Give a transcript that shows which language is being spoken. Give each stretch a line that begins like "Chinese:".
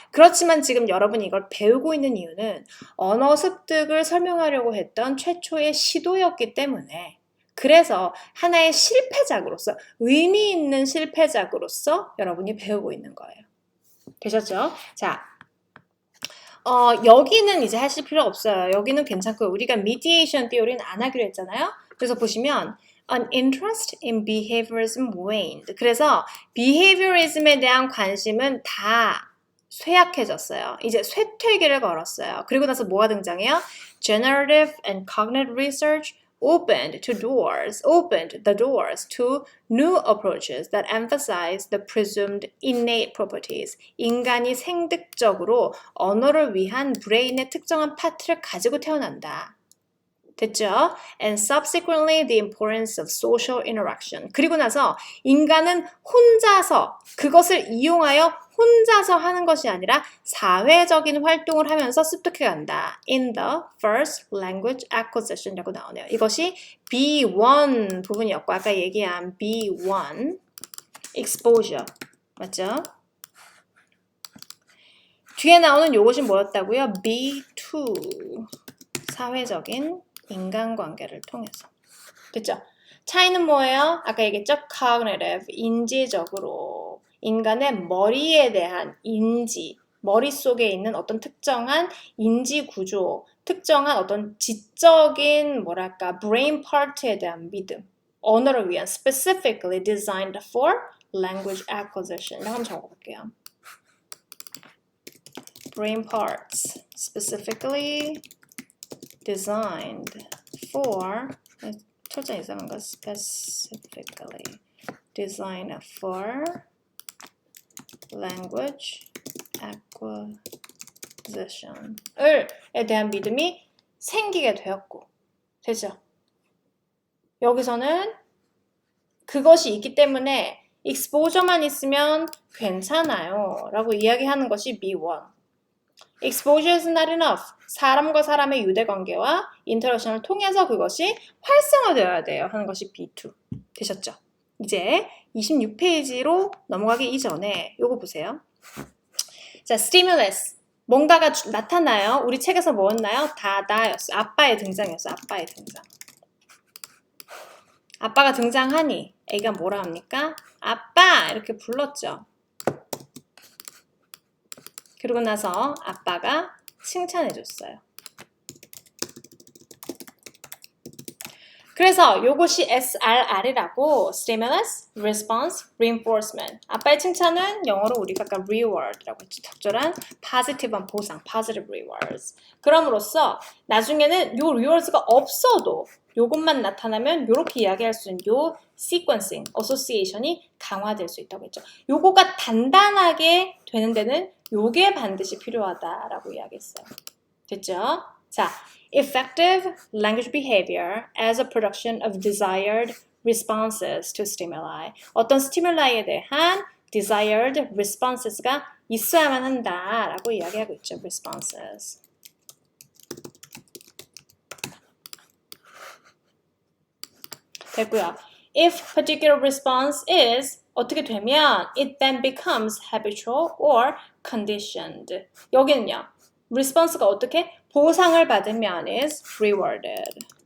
Korean: 그렇지만 지금 여러분이 이걸 배우고 있는 이유는 언어 습득을 설명하려고 했던 최초의 시도였기 때문에 그래서 하나의 실패작으로서 의미 있는 실패작으로서 여러분이 배우고 있는 거예요. 되셨죠? 자, 여기는 이제 하실 필요 없어요. 여기는 괜찮고요. 우리가 mediation theory는 안 하기로 했잖아요. 그래서 보시면
English: An interest in behaviorism waned.
Korean: 그래서 behaviorism에 대한 관심은 다 쇠약해졌어요. 이제 쇠퇴기를 걸었어요. 그리고 나서 뭐가 등장해요?
English: Generative and cognitive research opened the doors to new approaches that emphasize the presumed innate properties.
Korean: 인간이 생득적으로 언어를 위한 브레인의 특정한 파트를 가지고 태어난다. 됐죠?
English: And subsequently the importance of social interaction.
Korean: 그리고 나서 인간은 혼자서 그것을 이용하여 혼자서 하는 것이 아니라 사회적인 활동을 하면서 습득해 간다.
English: In the first language acquisition이라고
Korean: 나오네요. 이것이 B1 부분이었고 아까 얘기한 B1 exposure 맞죠? 뒤에 나오는 요것이 뭐였다고요? B2 사회적인 인간관계를 통해서. 됐죠? 차이는 뭐예요? 아까 얘기했죠? cognitive, 인지적으로 인간의 머리에 대한 인지, 머릿속에 있는 어떤 특정한 인지 구조, 특정한 어떤 지적인 뭐랄까 brain part에 대한 믿음, 언어를 위한
English: specifically designed for language acquisition.
Korean: 한번 적어볼게요.
English: brain parts specifically designed for
Korean: 철자 이상한 거
English: specifically designed for language acquisition에
Korean: 대한 믿음이 생기게 되었고 되죠? 여기서는 그것이 있기 때문에 exposure만 있으면 괜찮아요 라고 이야기하는 것이 B1
English: Exposure is not enough.
Korean: 사람과 사람의 유대관계와 인터랙션을 통해서 그것이 활성화되어야 돼요. 하는 것이 B2. 되셨죠? 이제 26페이지로 넘어가기 이전에 요거 보세요. 자, stimulus. 뭔가가 나타나요. 우리 책에서 뭐였나요? 다다였어요. 아빠의 등장이었어요. 아빠의 등장. 아빠가 등장하니 애가 뭐라 합니까? 아빠! 이렇게 불렀죠. 그러고 나서 아빠가 칭찬해줬어요. 그래서 요것이 SRR이라고 Stimulus, Response, Reinforcement. 아빠의 칭찬은 영어로 우리가 아까 reward라고 했죠. 적절한 positive한 보상, positive rewards. 그럼으로써 나중에는 요 rewards가 없어도 요것만 나타나면 요렇게 이야기할 수 있는 요 sequencing, association이 강화될 수 있다고 했죠. 요거가 단단하게 되는 데는 요게 반드시 필요하다라고 이야기했어요. 됐죠?
English: 자, effective language behavior as a production of desired responses to stimuli.
Korean: 어떤 스티뮬라이에 대한 desired responses가 있어야만 한다라고 이야기하고 있죠.
English: responses.
Korean: 됐고요.
English: If particular response is
Korean: 어떻게 되면
English: it then becomes habitual or conditioned.
Korean: 여기는요. response가 어떻게? 보상을 받으면
English: is rewarded.